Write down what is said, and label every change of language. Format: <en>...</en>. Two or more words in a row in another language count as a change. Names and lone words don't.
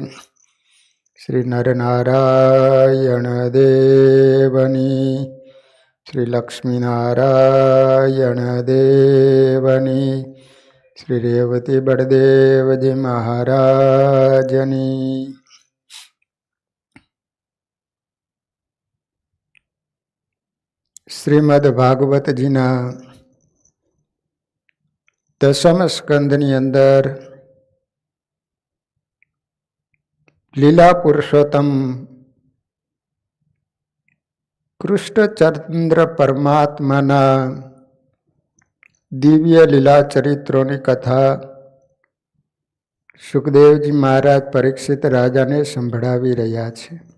<gu>શ્રી નરનારાયણ દેવની, શ્રી લક્ષ્મીનારાયણ દેવની, શ્રી રેવતી બડદેવ જી મહારાજની। શ્રીમદ ભાગવત જીના 10મ સ્કંદની અંદર લીલા પુરુષોત્તમ કૃષ્ણચંદ્ર પરમાત્માના દિવ્ય લીલા ચરિત્રોની કથા સુખદેવજી મહારાજ પરીક્ષિત રાજાને સંભળાવી રહ્યા છે.</gu>